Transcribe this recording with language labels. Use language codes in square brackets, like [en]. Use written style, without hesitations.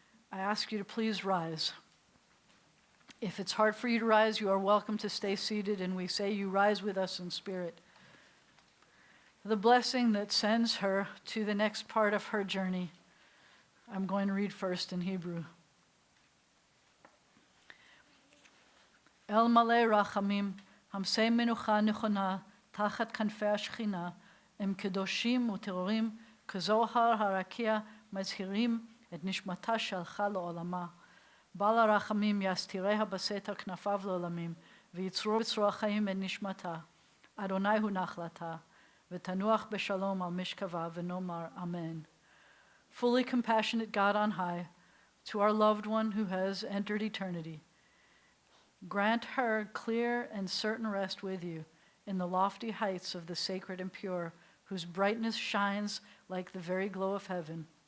[en] I ask you to please rise. If it's hard for you to rise, you are welcome to stay seated, and we say you rise with us in spirit. The blessing that sends her to the next part of her journey, I'm going to read first in Hebrew. [he] El malei rachamim, hamsei menucha nechona, tachat kanfei השכינה, הם קדושים וטהורים, כזוהר הרקיע מזהירים את נשמתה שהלכה לעולמה. בעל הרחמים יסתיריה בסתר כנפיו לעולמים, ויצרו בצרור החיים את נשמתה. אדוני הוא נחלתה, ותנוח בשלום על משכבה, ונאמר אמן. [en] Fully compassionate God on high, to our loved one who has entered eternity, grant her clear and certain rest with you in the lofty heights of the sacred and pure, whose brightness shines like the very glow of heaven.